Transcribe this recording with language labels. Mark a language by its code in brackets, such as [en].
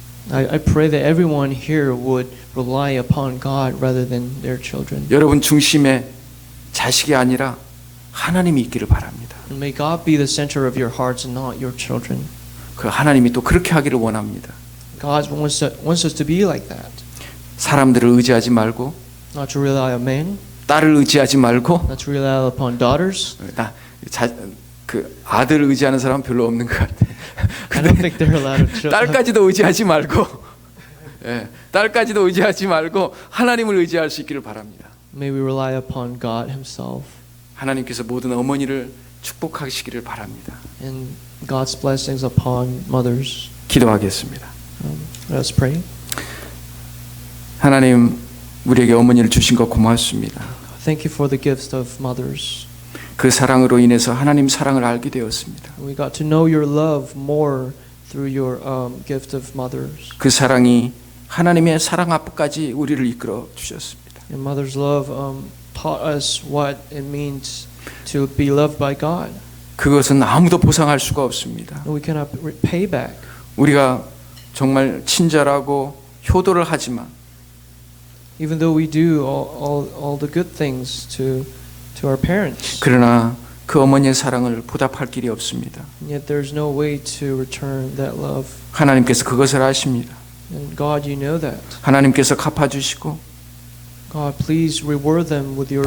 [en] I pray that everyone here would rely upon God rather than their children. [ko] 여러분 중심에 자식이 아니라 하나님이 있기를 바랍니다. [en] And may God be the center of your hearts and not your children. [ko] 그 하나님이 또 그렇게 하기를 원합니다. [en] God wants us to be like that. [ko] 사람들을 의지하지 말고, [en] Not to rely on men, [ko] 딸을 의지하지 말고, [en] not to rely upon daughters. [ko] 그 아들을 의지하는 사람은 별로 없는 것 같아. [en] I don't think there are a lot of children. [ko] 딸까지도 의지하지 말고, 딸까지도 의지하지 말고 하나님을 의지할 수 있기를 바랍니다. [en] May we rely upon God Himself. [ko] 하나님께서 모든 어머니를 축복하시기를 바랍니다. [en] And God's blessings upon mothers. [ko] 기도하겠습니다. [en] Let us pray. [ko] 하나님, 우리에게 어머니를 주신 것 고맙습니다. [en] Thank you for the gifts of mothers. [ko] 그 사랑으로 인해서 하나님 사랑을 알게 되었습니다. [en] We got to know your love more through your gift of mothers. [ko] 그 사랑이 하나님의 사랑 앞까지 우리를 이끌어 주셨습니다. [en] And mother's love taught us what it means to be loved by God. [ko] 그것은 아무도 보상할 수가 없습니다. [en] And we cannot pay back. [ko] 우리가 정말 친절하고 효도를 하지만 [en] Even though we do all the good things to our parents. [ko] 그러나 그 어머니의 사랑을 보답할 길이 없습니다. [en] And yet there's no way to return that love. [ko] 하나님께서 그것을 아십니다. [en] And God, you know that. [ko] 하나님께서 갚아주시고 [en] God, please reward them with your